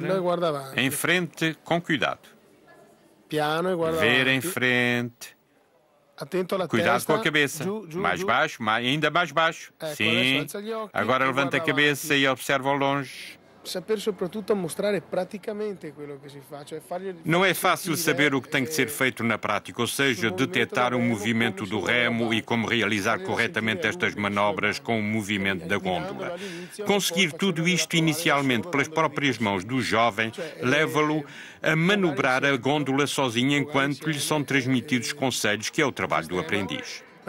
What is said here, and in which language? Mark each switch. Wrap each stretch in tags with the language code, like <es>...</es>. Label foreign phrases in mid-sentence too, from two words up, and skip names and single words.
<it>tranquillo e guarda avanti.</it> <pt>em frente, com cuidado.</pt> <it>Piano e guarda</it> <pt>Ver em</pt> <it>avanti.</it> <pt>frente.</pt> <it>Attento alla</it> <pt>Cuidado</pt> <it>testa.</it> <pt>com a cabeça.</pt> <it>Giù,</it> <pt>Mais</pt> <it>giù.</it> <pt>baixo, ainda mais baixo.</pt> <it>Ecco,</it> <pt>Sim.</pt> <it>adesso alza gli occhi</it> <pt>Agora e levanta a</pt> <it>guarda</it> <pt>cabeça</pt> <it>avanti.</it> <pt>e observa ao longe.</pt> <it>Saper soprattutto mostrare praticamente quello che si fa, cioè</it> <pt>Não é fácil saber o que tem que ser feito na prática, ou seja, detectar o movimento do remo e como realizar corretamente estas manobras com o movimento da gôndola. Conseguir tudo isto inicialmente pelas próprias mãos do jovem leva-lo a manobrar a gôndola sozinho enquanto lhe são transmitidos conselhos, que é o trabalho do aprendiz.</pt>